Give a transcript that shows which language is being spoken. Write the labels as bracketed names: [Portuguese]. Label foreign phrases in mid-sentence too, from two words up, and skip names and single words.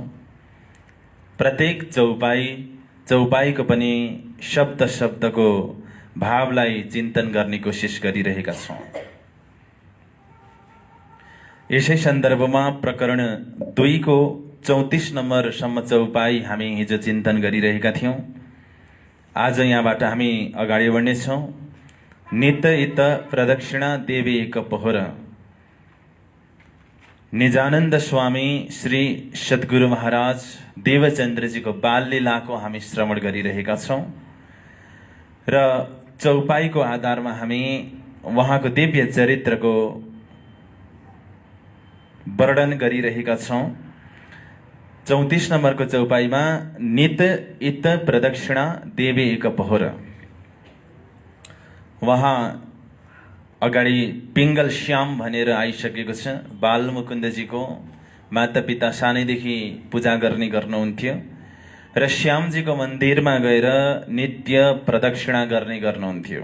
[Nepali] प्रत्येक चौपाईको पनि शब्द शब्दको भावलाई चिन्तन गर्ने कोसिस गरिरहेका छौँ। यसै सन्दर्भमा प्रकरण 2 को 34 नम्बरसम्म चौपाई हामी हिजो चिन्तन गरिरहेका थियौँ। आज यहाँबाट हामी अगाडि बढ्नेछौँ। [Hindi] नित इत प्रदक्षिणा देवी कपहोर। [Nepali] निजानन्द स्वामी श्री सद्गुरु महाराज देवचन्द्रजीको बाल लीलाको हामी श्रवण गरिरहेका छौँ र चौपाईको आधारमा हामी उहाँको दिव्य चरित्रको वर्णन गरिरहेका छौँ। [Hindi] 34 [Nepali] नम्बरको चौपाईमा [Hindi] नित इत प्रदक्षिणा देवी कपहोर। [Nepali] वहाँ अगाडि पिङ्गल श्याम भनेर आइसकेको छ। बालमुकुन्दजीको माता पिता सानैदेखि पूजा गर्नुहुन्थ्यो र श्यामजीको मन्दिरमा गएर नित्य प्रदक्षिणा गर्नुहुन्थ्यो।